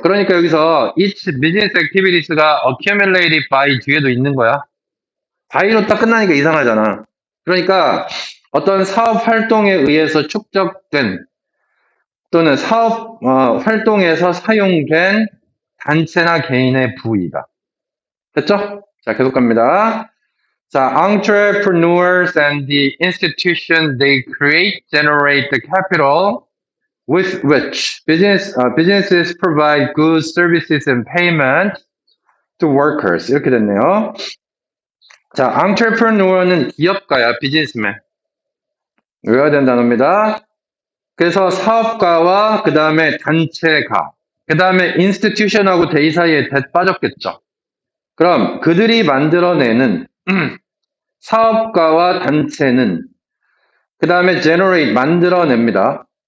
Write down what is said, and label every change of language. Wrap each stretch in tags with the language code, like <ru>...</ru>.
<ko>그러니까 여기서</ko> <en>its business activities</en> <ko>가</ko> <en>accumulated by</en> <ko>뒤에도 있는 거야. by로 딱 끝나니까 이상하잖아. 그러니까 어떤 사업 활동에 의해서 축적된 또는 사업 활동에서 사용된 단체나 개인의 부이다. 됐죠? 자, 계속 갑니다.</ko> <en>자, entrepreneurs and the institution they create generate the capital with which businesses provide goods, services, and payment to workers.</en> <ko>이렇게 됐네요. 자, entrepreneur는 기업가야, 비즈니스맨. 외워야 되는 단어입니다. 그래서 사업가와 그 다음에 단체가, 그 다음에 institution하고 they 사이에 that 빠졌겠죠. 그럼 그들이 만들어내는 사업가와 단체는 그 다음에 generate 만들어냅니다.</ko>